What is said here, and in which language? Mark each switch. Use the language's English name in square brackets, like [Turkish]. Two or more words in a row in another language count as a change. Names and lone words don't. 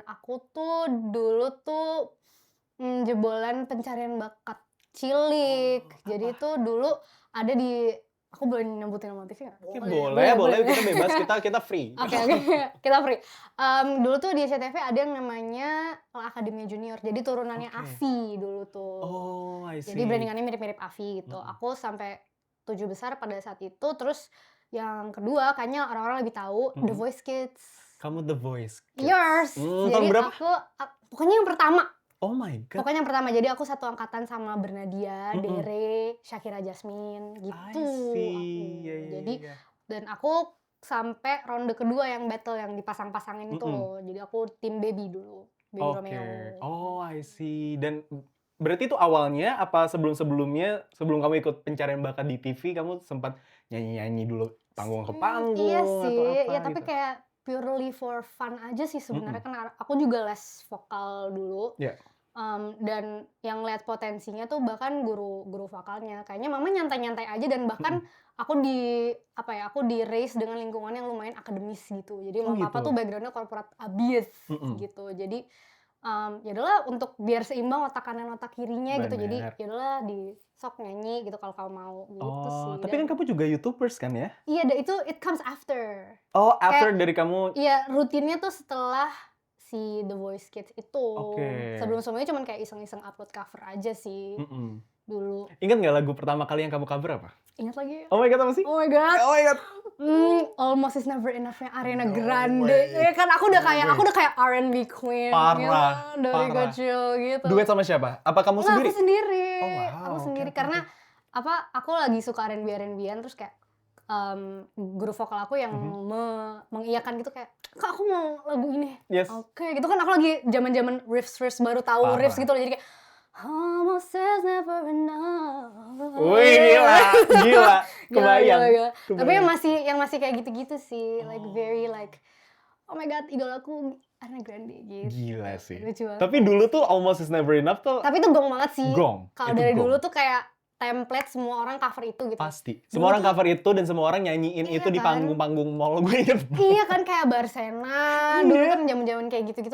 [Indonesian] Aku tuh dulu tuh jebolan pencarian bakat cilik. Jadi tuh dulu ada di, aku boleh nyebutin nama TV nggak? Oke, boleh, kita bebas, kita free. Oke, kita free. Dulu tuh di SCTV ada yang namanya Akademi Junior. Jadi turunannya Oke. Avi dulu tuh. [English] Oh, I see. [Indonesian] Jadi brandingannya mirip-mirip Avi gitu. Aku sampai 7 besar pada saat itu. Terus yang kedua kayaknya orang-orang lebih tahu The Voice Kids. Kamu The Voice Kids. Yours. Tahun Jadi berapa? pokoknya yang pertama. [English] Oh my god. [Indonesian] Pokoknya yang pertama. Jadi aku satu angkatan sama Bernadia, Dere, Shakira Jasmine gitu. [English] I see. [Indonesian] Aku. Iya. Jadi dan aku sampai ronde kedua yang battle yang dipasang-pasangin itu loh. Jadi aku tim Baby dulu. Baby Oke. Romeo. [English] Oh, I see. [Indonesian] Dan berarti itu awalnya apa sebelum-sebelumnya, sebelum kamu ikut pencarian bakat di TV, kamu sempat nyanyi-nyanyi dulu panggung ke panggung Iya atau sih, apa ya tapi gitu? kayak [English] purely for fun [Indonesian] aja sih sebenarnya. Kan aku juga les vokal dulu. Iya. Dan yang lihat potensinya tuh bahkan guru vokalnya kayaknya mama nyantai-nyantai aja, dan bahkan aku di raise dengan lingkungan yang lumayan akademis gitu. Jadi Oh, mama papa gitu. tuh backgroundnya corporate abis gitu. Jadi ya udahlah, untuk biar seimbang otak kanan otak kirinya gitu. Jadi Bener. ya udahlah, di sok nyanyi gitu kalau kamu mau gitu sih. Oh, tapi kan kamu juga YouTubers kan ya? Iya, itu [English] it comes after. [Indonesian] Oh, after dari kamu. Iya, rutinnya tuh setelah si The Voice Kids itu. Oke. Sebelum-sebelumnya cuman kayak iseng-iseng upload cover aja sih dulu. Ingat nggak lagu pertama kali yang kamu cover apa? Ingat lagi? [English] Oh my god, [Indonesian] apa sih? [English] Oh my god. Oh my god. [Indonesian] Almost is never enough-nya Ariana No Grande. way. Ya kan aku udah [English] No way. [Indonesian] kayak [English] R&B queen [Indonesian] Parah, gitu, dari parah. kecil gitu. Duet sama siapa? Apa kamu Enggak, sendiri? aku sendiri. Oh, wow. Aku sendiri Oke. karena aku lagi suka R&B-an terus kayak guru vokal aku yang mengiyakan gitu kayak, "Kak, aku mau lagu ini." Yes. Oke, gitu kan aku lagi zaman-zaman riffs baru tahu Parah. riffs gitu loh. Jadi kayak almost is never enough. Wih, gila. Kebayang. Gila. Tapi yang masih kayak gitu-gitu sih, [English] like very like oh my god, [Indonesian] idolaku Ariana Grande gitu. Gila sih. Lucu banget. Tapi dulu tuh Almost is Never Enough tuh Tapi itu gong banget sih. gong. Kalau Itu dari gong. dulu tuh kayak template semua orang cover itu gitu. Pasti. Semua orang cover itu dan semua orang nyanyiin Iya itu di kan? panggung-panggung mall, gue inget. Iya kan, kayak Barsena, dulu kan zaman-zaman kayak gitu-gitu,